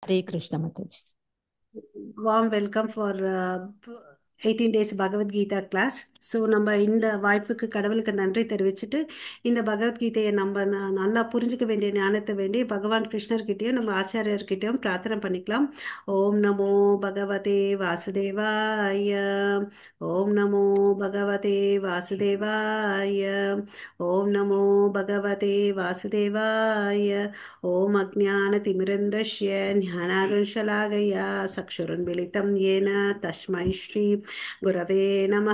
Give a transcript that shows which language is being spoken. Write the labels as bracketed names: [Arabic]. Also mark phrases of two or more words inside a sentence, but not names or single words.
[English] Hare Krishna Mataji. Warm welcome for 18 days பகவத்கீதா கிளாஸ். [Tamil] ஸோ நம்ம இந்த வாய்ப்புக்கு கடவுளுக்கு நன்றி தெரிவிச்சுட்டு இந்த பகவத்கீதையை நம்ம நல்லா புரிஞ்சுக்க வேண்டிய ஞானத்தை வேண்டி பகவான் கிருஷ்ணர்கிட்டயும் நம்ம ஆச்சாரியர்கிட்டயும் பிரார்த்தனை பண்ணிக்கலாம். [Sanskrit] ओम् नमो भगवते वासुदेवाय. ओम् नमो भगवते वासुदेवाय. ओम् नमो भगवते वासुदेवाय. ஓம் अज्ञानतिमिरन्दस्य ज्ञानागंशलाघया चक्षुरुन्मिलितं येन तस्मै श्री गुरवे नमः.